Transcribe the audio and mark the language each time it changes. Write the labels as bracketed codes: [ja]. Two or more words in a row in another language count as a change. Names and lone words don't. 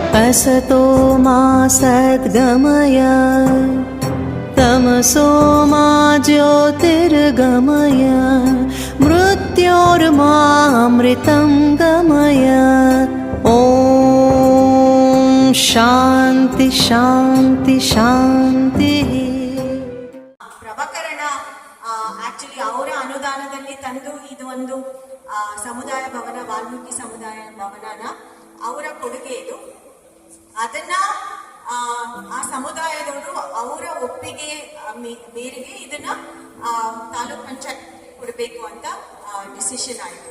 [sa] असतो मा सद्गमय तमसो मा ज्योतिर्गमय मृत्योर्मामृतं गमय। ॐ शान्ति शान्ति शान्तिः। [kn] ಪ್ರಭಾಕರಣ ಆಕ್ಚುಲಿ ಅವರ ಅನುದಾನದಲ್ಲಿ ತಂದು ಇದು ಒಂದು ಸಮುದಾಯ ಭವನ, ವಾಲ್ಮೀಕಿ ಸಮುದಾಯ ಭವನನ ಅವರ ಕೊಡುಗೆ ಇದು. ಅದನ್ನ ಆ ಸಮುದಾಯದವರು ಅವರ ಒಪ್ಪಿಗೆ ಮೇರೆಗೆ ಇದನ್ನ ತಾಲೂಕ್ ಪಂಚಾಯತ್ ಕೊಡಬೇಕು ಅಂತ ಡಿಸಿಷನ್ ಆಯಿತು.